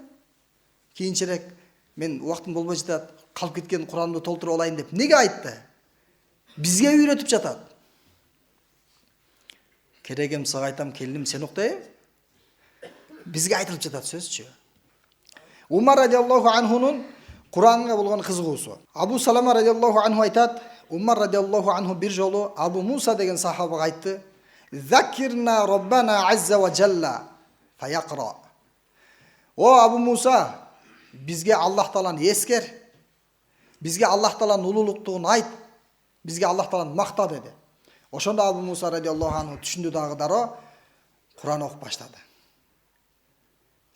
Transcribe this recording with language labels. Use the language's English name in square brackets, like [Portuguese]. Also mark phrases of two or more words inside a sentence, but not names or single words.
[Kyrgyz] Кийинчерээк мен убактым болбой жатат, калып кеткен Куранды толтуруп алайын деп неге айтты? Бизге үйрөтүп жатат. Керегем сага айтам, келиним сен уктайбы? Бизге айтылып жатат сөзчү. Умар [Arabic] رضي الله عنه [Kyrgyz] Куранга болгон кызыгуусу. Абу Салама [Arabic] رضي الله عنه [Kyrgyz] айтат: Умар [Arabic] رضي الله عنه [Kyrgyz] бир жолу Абу Муса деген сахабага айтты: [Arabic] "ذكرنا ربنا عز وجل فيقرأ." [Kyrgyz] О Абу Муса, бизге Аллах тааланы эскер. Бизге Аллах тааланын улуулуктугун айт. Бизге Аллах тааланы макта деди. Ошондо Абу Муса [Arabic] رضي الله عنه [Kyrgyz] түшүндү дагы дароо Куран окуп баштады.